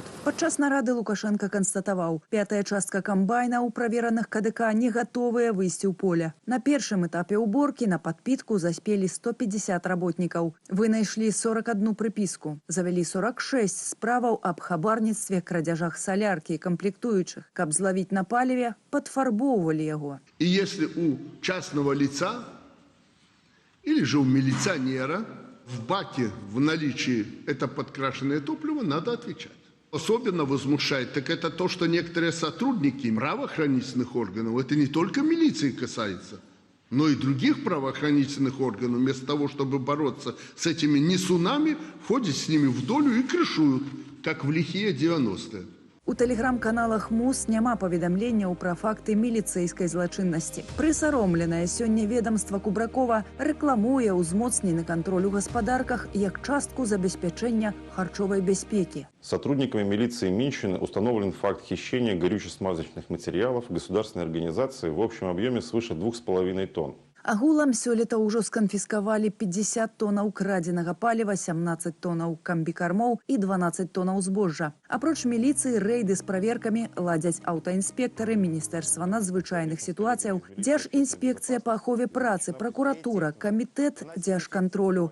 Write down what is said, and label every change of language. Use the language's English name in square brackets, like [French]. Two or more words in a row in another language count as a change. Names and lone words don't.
[Belarusian] Падчас нарады Лукашенко канстатаваў, пятая частка камбайна ў правераных КДК не гатовыя выйсці ў поле. На першым этапе уборкі на падпітку заспелі 150 работнікаў. Вынайшлі 41 прыпіску. Завялі 46 справаў аб хабарніцтве, крадзяжах саляркі і камплектуючых. Каб злавіць на паліве, падфарбоўвалі яго. [Russian] И если у частного лица или же у милиционера в баке в наличии это подкрашенное топливо, надо отвечать. Особенно возмущает, так это то, что некоторые сотрудники правоохранительных органов, это не только милиции касается, но и других правоохранительных органов, вместо того, чтобы бороться с этими несунами, ходят с ними в долю и крышуют, как в лихие 90-е. [Belarusian] У тэлеграм-каналах МУС няма паведамленняў пра факты міліцэйскай злачыннасці. Прысаромленае сёння ведомства Кубракова рэкламуе ўзмоцнены кантроль у гаспадарках як частку забеспячэння харчовай бяспекі. [Russian] Сотрудниками милиции Минщины установлен факт хищения горюче-смазочных материалов государственной организации в общем объеме свыше 2,5 тонн. [Belarusian] Агулам сёлета ўжо сканфіскавалі 50 тоннаў крадзенага паліва, 17 тоннаў камбікармоў і 12 тоннаў збожжа. Апроч міліцыі рэйды з праверкамі ладзяць аўтаінспектары, Міністэрства надзвычайных сітуацыяў, Дзяржінспекцыя па ахове працы, пракуратура, камітэт дзяржкантролю.